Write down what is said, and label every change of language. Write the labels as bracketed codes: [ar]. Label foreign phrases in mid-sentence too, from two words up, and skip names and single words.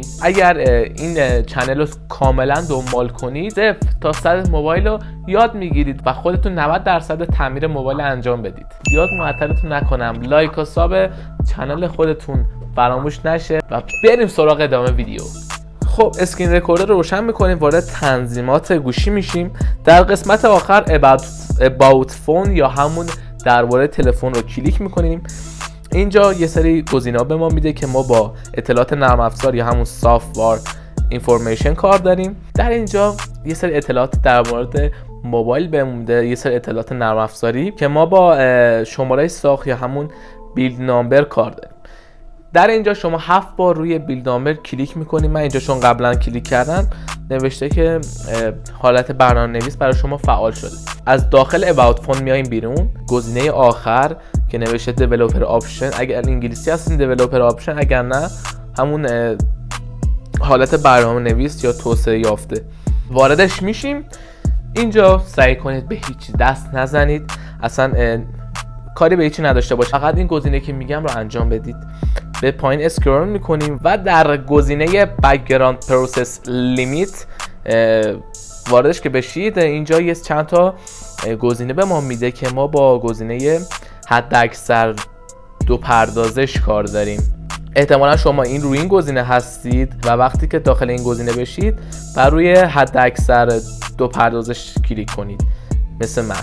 [fa] اگر این چنل رو کاملا دنبال کنید، 0 تا 100 موبایل رو یاد میگیرید و خودتون 90% تعمیر موبایل انجام بدید. زیاد معطلتون نکنم، لایک و ساب چنل خودتون فراموش نشه و بریم سراغ ادامه ویدیو. خب [en] screen recorder [fa] رو روشن میکنیم، وارد تنظیمات گوشی میشیم. در قسمت آخر [en] about phone [fa] یا همون درباره تلفن رو کلیک میکنیم. اینجا یه سری گزینه‌ها به ما میده که ما با اطلاعات نرم افزار یا همون [en] software information [fa] کار داریم. در اینجا یه سری اطلاعات در مورد موبایل بهمون میده، یه سری اطلاعات نرم افزاری که ما با شماره ساخت یا همون [en] build number [fa] کار داریم. در اینجا شما 7 بار روی [en] build number [fa] کلیک میکنید. من اینجا چون قبلا کلیک کردم نوشته که حالت برنامه‌نویس برای شما فعال شده. از داخل [en] about phone [fa] میایم بیرون. گزینه آخر که نوشته [en] developer option، [fa] اگر انگلیسی هستین [en] developer option، [fa] اگر نه همون حالت برنامه‌نویس یا توسعه یافته، واردش میشیم. اینجا سعی کنید به هیچ دست نزنید، اصلا کاری به هیچی نداشته باشه، فقط این گزینه که میگم رو انجام بدید. به پایین اسکرول میکنیم و در گزینه [en] background process limit [fa] واردش که بشید، اینجا یه چند تا گزینه به ما میده که ما با گزینه حداکثر 2 پردازش کار داریم. احتمالا شما روی این گزینه هستید و وقتی که داخل این گزینه بشید بر روی حداکثر 2 پردازش کلیک کنید مثل من.